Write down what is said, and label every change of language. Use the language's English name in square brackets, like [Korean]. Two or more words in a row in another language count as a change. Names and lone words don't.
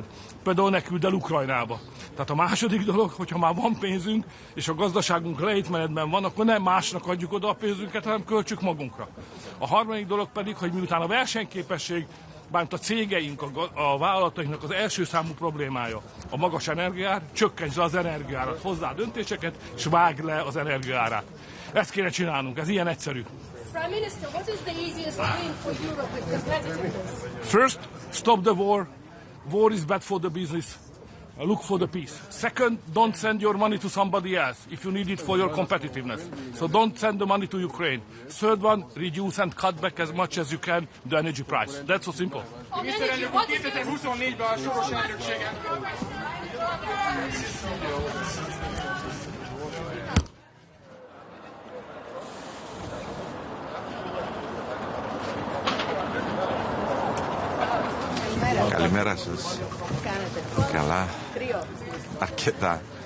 [Hungarian] Például ne küld el Ukrajnába. Tehát a második dolog, hogyha már van pénzünk, és a gazdaságunk lejtmenetben van, akkor nem másnak adjuk oda a pénzünket, hanem költsük magunkra. A harmadik dolog pedig, hogy miután a versenyképesség bármint a cégeink, a vállalatainknak az első számú problémája a magas energiaár, csökkentsd le az energiaárat, hozzá döntéseket, és vágd le az energiaárát. Ezt kéne csinálnunk, ez ilyen egyszerű. [English] Prime Minister, what is the easiest win for Europe with competitiveness? First, stop the war. War is bad for the business. Look for the peace. Second, don't send your money to somebody else if you need it for your competitiveness. So don't send the money to Ukraine. Third one, reduce and cut back as much as you can the energy price. That's so simple. [Hungarian] Miniszterelnök úr, 2024-ben a soros elnökségen. [Greek] Καλημέρα σας. Καλά. Αρκετά.